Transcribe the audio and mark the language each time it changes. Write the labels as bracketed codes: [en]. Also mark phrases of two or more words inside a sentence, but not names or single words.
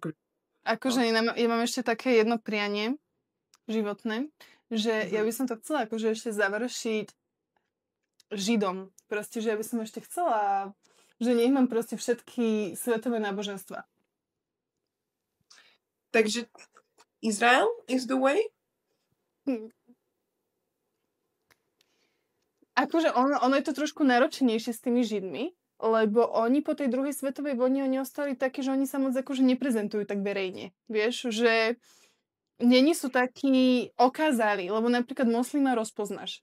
[sk] Akože ja mám ešte také jedno prianie životné, že ja by som to chcela akože ešte završiť Židom. Proste, že ja by som ešte chcela, že nech mám proste všetky svetové náboženstva. [en] Takže Izrael is the way? [sk] Akože ono je to trošku náročnejšie s tými Židmi, lebo oni po tej druhej svetovej vojne oni ostali takí, že oni sa moc akože neprezentujú tak verejne. Vieš, že není sú takí okázali, lebo napríklad moslima rozpoznáš.